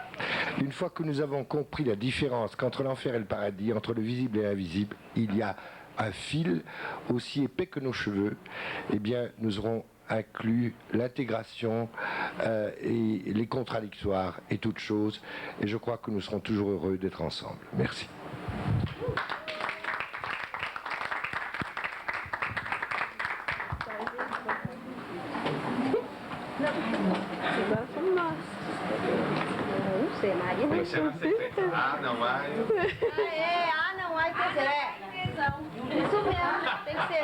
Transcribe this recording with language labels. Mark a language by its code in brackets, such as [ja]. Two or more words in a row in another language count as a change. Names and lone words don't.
[fr] Une fois que nous avons compris la différence qu'entre l'enfer et le paradis, entre le visible et l'invisible, il y a un fil aussi épais que nos cheveux, eh bien, nous aurons inclus l'intégration et les contradictoires et toutes choses. Et je crois que nous serons toujours heureux d'être ensemble. Merci. [pt] Ah, não vai. Não vai, pois é. Isso mesmo, tem que ser.